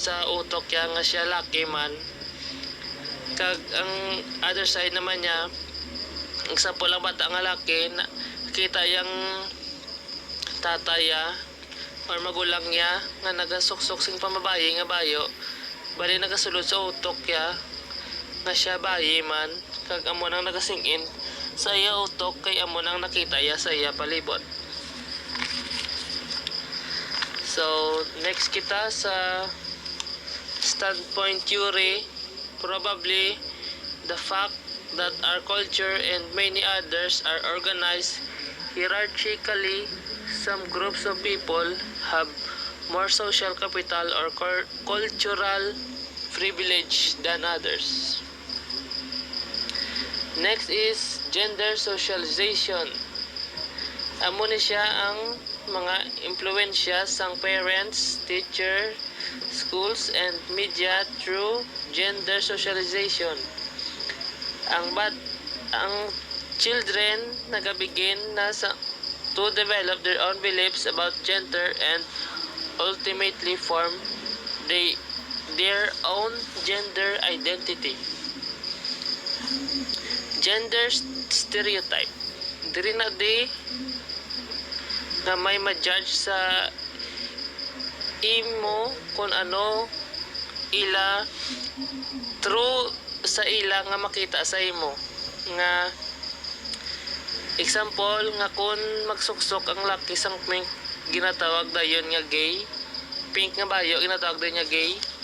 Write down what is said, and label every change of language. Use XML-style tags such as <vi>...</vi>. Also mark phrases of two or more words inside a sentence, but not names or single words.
<hil>sa utok ya nga siya laki man, kag ang</hil> <en>other side</en> <hil>naman niya ang sample lang bata nga laki nakita yang tatay or magulang niya nga nagasuksok sang pamabayi nga bayo bali nagasulod sa utok ya na siya bayi man, kag amo nang nagasingin sa iya utok kay amo nang nakita ya sa iya palibot. So next kita sa</hil> <en>standpoint theory. Probably the fact that our culture and many others are organized hierarchically, some groups of people have more social capital or cultural privilege than others. Next is gender socialization.</en> <hil>Amo ni siya ang mga impluwensya sang</hil> <en>parents, teacher, schools, and media through gender socialization. Ang children nagabigin na to develop their own beliefs about gender and ultimately form their own gender identity. Gender stereotype.</en> <hil>Diri na di na may ma-judge sa imo kung ano ila true sa ila nga makita sa imo nga example nga kung magsuksok ang laki sang pink ginatawag dayon nga gay, pink nga bayo ginatawag dayon nga gay,</hil>